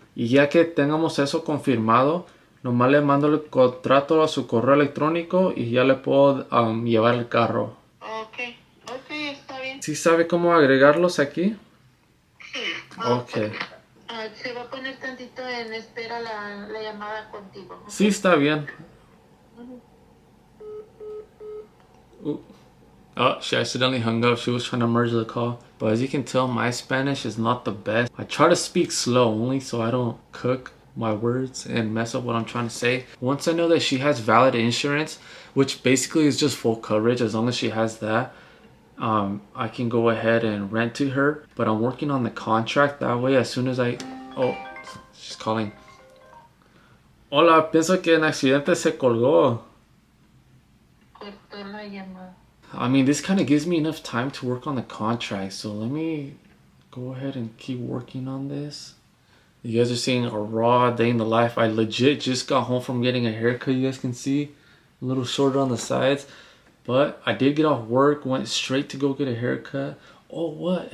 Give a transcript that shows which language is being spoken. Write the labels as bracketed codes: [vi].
[es] Y ya que tengamos eso confirmado, nomás le mando el contrato a su correo electrónico y ya le puedo llevar el carro. ok, ok, está bien. ¿Sí sabe cómo agregarlos aquí? Sí. Ok. Se va a poner tantito en espera la llamada contigo. ¿Ok? Sí, está bien. [en] Oh, she accidentally hung up. She was trying to merge the call. But as you can tell, my Spanish is not the best. I try to speak slow only so I don't cook my words and mess up what I'm trying to say. Once I know that she has valid insurance, which basically is just full coverage as long as she has that, I can go ahead and rent to her. But I'm working on the contract that way as soon as I... Oh, she's calling. [es] Hola, pienso que en accidente se colgó. Cortó la llamada. [en] I mean, this kind of gives me enough time to work on the contract. So let me go ahead and keep working on this. You guys are seeing a raw day in the life. I legit just got home from getting a haircut. You guys can see a little shorter on the sides. But I did get off work, went straight to go get a haircut. Oh, what?